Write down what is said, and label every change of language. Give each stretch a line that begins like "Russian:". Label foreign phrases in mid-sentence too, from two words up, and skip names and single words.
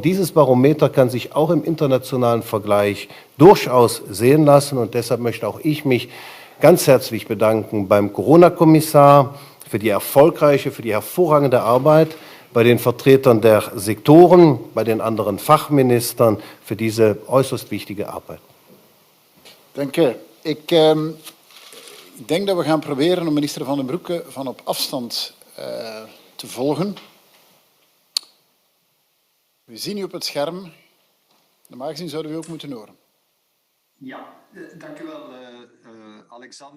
German: Dieses Barometer kann sich auch im internationalen Vergleich durchaus sehen lassen und deshalb möchte auch ich mich ganz herzlich bedanken beim Corona-Kommissar für die erfolgreiche, für die hervorragende Arbeit, bei den Vertretern der Sektoren, bei den anderen Fachministern für diese äußerst wichtige Arbeit. Danke.
Dutch: Ik denk dat we gaan proberen om minister Van den Broeke van op afstand te volgen. We zien u op het scherm. Normaal gezien zouden we u ook moeten horen. Ja, dank u wel, Alexander.